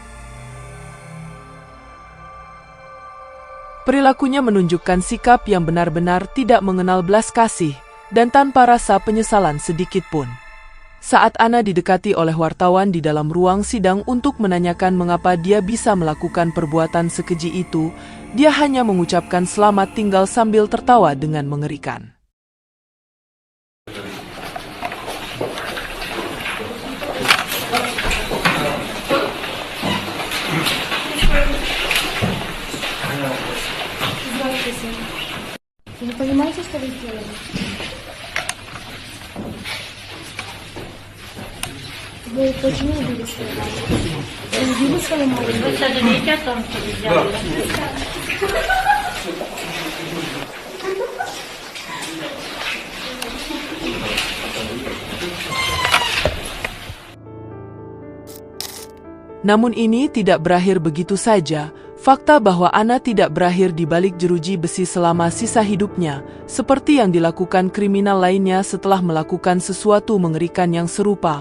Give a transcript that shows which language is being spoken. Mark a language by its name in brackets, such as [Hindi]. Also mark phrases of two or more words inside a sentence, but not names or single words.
[Indonesian] Perilakunya menunjukkan sikap yang benar-benar tidak mengenal belas kasih dan tanpa rasa penyesalan sedikit pun. Saat Anna didekati oleh wartawan di dalam ruang sidang untuk menanyakan mengapa dia bisa melakukan perbuatan sekeji itu, dia hanya mengucapkan selamat tinggal sambil tertawa dengan mengerikan. [Russian] Вы не понимаете, что вы сделали? Вы почему убили свою маму? Вы убили свою маму? Вы сожалеете о том, что вы сделали? [Indonesian] Namun ini tidak berakhir begitu saja. Fakta bahwa Anna tidak berakhir di balik jeruji besi selama sisa hidupnya, seperti yang dilakukan kriminal lainnya setelah melakukan sesuatu mengerikan yang serupa.